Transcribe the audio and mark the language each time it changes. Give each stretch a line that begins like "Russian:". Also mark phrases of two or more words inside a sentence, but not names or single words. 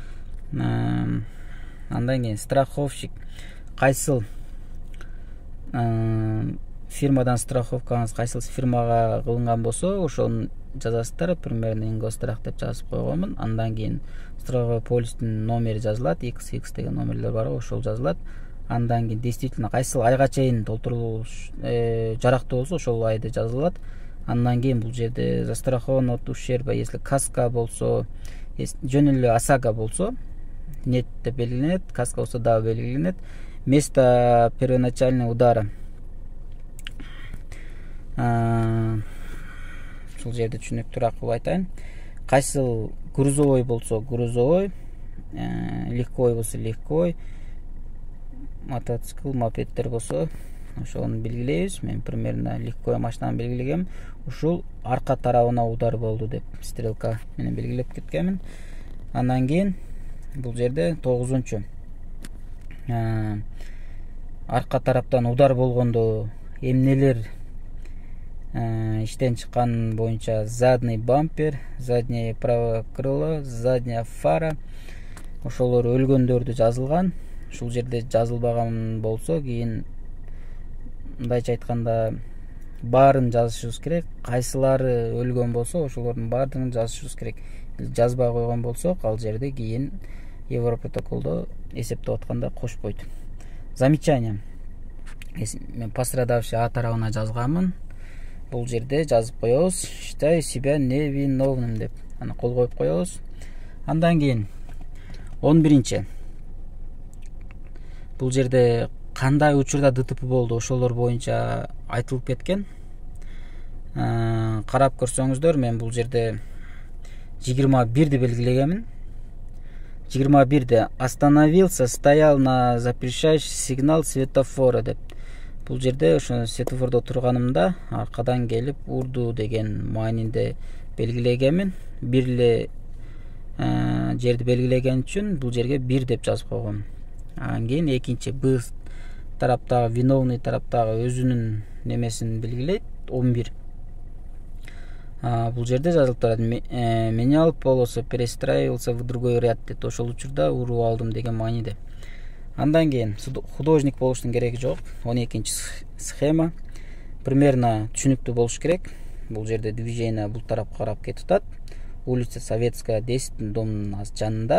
Kyrgyz: Андан кийин страховщик кайсыл фирмадан страховкаңыз кайсыл фирмага кылынган болсо ошону жазасыздар. Примерно Ингострах деп жазып койгонмун. Андан кийин страховой полистин номери жазылат, XX деген номерлер бар, ошол жазылат. Андан кийин действительно кайсыл айга чейин толтурулуш жарактуу болсо ошол айды жазылат. Андан кийин бул жерде
Russian: застрахован от ущерба, если каска
Kyrgyz: болсо, жөн эле ОСАГО болсо нет деп белгиленет, каска болсо дагы белгиленет.
Russian: Место первоначального удара
Kyrgyz: ушул жерде түшүнүктүүрөөк кылып айтайын. Кайсыл грузовой болсо грузовой, легковой болсо легковой, мотоцикл, мопеддер болсо ошону белгилейбиз. Мен
Russian: примерно легковой
Kyrgyz: машинаны белгилегем. Ушул арка тарабына удар болду деп стрелка менен белгилеп кеткенмин. Андан кийин бул жерде 9-чу. Арка тараптан удар болгондо эмнелер иштен чыккан боюнча:
Russian: задний бампер, заднее правое крыло, задняя фара.
Kyrgyz: Ошолор өлгөндөрдү жазылган. Ушул жерде жазылбаган болсо кийин мындайча айтканда баарын жазышыбыз керек. Кайсылары өлгөн болсо ошолордун баардыгын жазышыбыз керек. Жазбай койгон болсок ал жерде кийин Европротоколдо эсептеп атканда кошпойт. Замечание. Мен пострадавший А тарабына жазганмын. Бул жерде жазып коебуз:
Russian: считаю себя невиновным деп.
Kyrgyz: Аны кол коюп коебуз. Андан кийин 11-чи. Бул жерде кандай учурда ДТП болду ошолор боюнча айтылып кеткен. Карап көрсөңүздөр, мен бул жерде 21-ди белгилегенмин.
Russian: 21-де остановился, стоял на запрещающий сигнал светофора деп.
Kyrgyz: Бул жерде ошо светофордо турганымда аркадан келип урду деген маанинде белгилегенмин. Бир эле жерди белгилеген үчүн бул жерге 1 деп жазып койгом. Анан кийин экинчи Б тараптагы виновный тараптагы өзүнүн немесин белгилейт, 11. Бул жерде жазылып турат:
Russian: менял полосу, перестраивался в другой ряд деп.
Kyrgyz: Ошол учурда уруп алдым деген мааниде. Андан кийин художник болуштун кереги жок. 12-чи
Russian: схема примерно
Kyrgyz: түшүнүктүү болуш керек. Бул жерде движение бул тарапка карап кетип атат. Улица Советская 10 домдун жанында.